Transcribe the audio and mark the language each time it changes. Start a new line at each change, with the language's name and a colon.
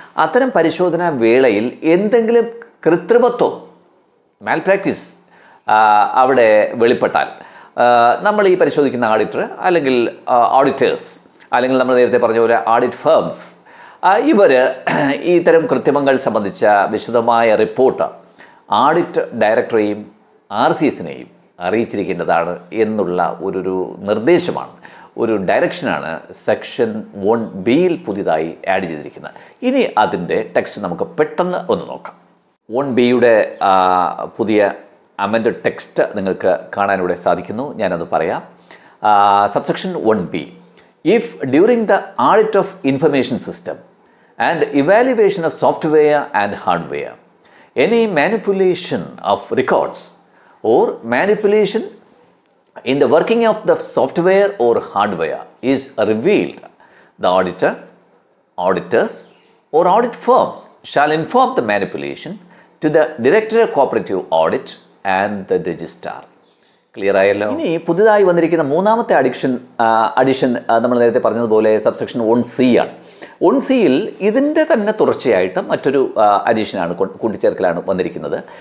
Malayalam: അത്തരം പരിശോധന വേളയിൽ എന്തെങ്കിലും കൃത്രിമത്വം മാൽപ്രാക്ടീസ് അവിടെ വെളിപ്പെട്ടാൽ നമ്മൾ ഈ പരിശോധിക്കുന്ന ഓഡിറ്റർ അല്ലെങ്കിൽ ഓഡിറ്റേഴ്സ് അല്ലെങ്കിൽ നമ്മൾ നേരത്തെ പറഞ്ഞ പോലെ ഓഡിറ്റ് ഫേംസ് ഇവർ ഇത്തരം കൃത്രിമങ്ങൾ സംബന്ധിച്ച വിശദമായ റിപ്പോർട്ട് ഓഡിറ്റ് ഡയറക്ടറെയും RCSനെയും അറിയിച്ചിരിക്കേണ്ടതാണ് എന്നുള്ള ഒരു നിർദ്ദേശമാണ്, ഒരു ഡയറക്ഷനാണ് സെക്ഷൻ 1Bയിൽ പുതിയതായി ആഡ് ചെയ്തിരിക്കുന്നത്. ഇനി അതിൻ്റെ ടെക്സ്റ്റ് നമുക്ക് പെട്ടെന്ന് ഒന്ന് നോക്കാം. 1Bയുടെ പുതിയ അമെൻഡ് ടെക്സ്റ്റ് നിങ്ങൾക്ക് കാണാനിവിടെ സാധിക്കുന്നു. ഞാനത് പറയാം. Subsection 1B.
English: If during the audit of information system and evaluation of software and hardware, any manipulation of records or manipulation in the working of the software or hardware is revealed, the auditor, auditors or audit firms shall inform the manipulation to the Director of Cooperative Audit and the registrar.
Malayalam: Clear ആയല്ലോ. ഇനി പുതുതായി വന്നിരിക്കുന്ന മൂന്നാമത്തെ addition നമ്മൾ നേരത്തെ പറഞ്ഞതുപോലെ subsection 1C ആണ്. 1Cയിൽ ഇതിൻ്റെ തന്നെ തുടർച്ചയായിട്ട് മറ്റൊരു അഡീഷനാണ് കൂട്ടിച്ചേർക്കലാണ് വന്നിരിക്കുന്നത്.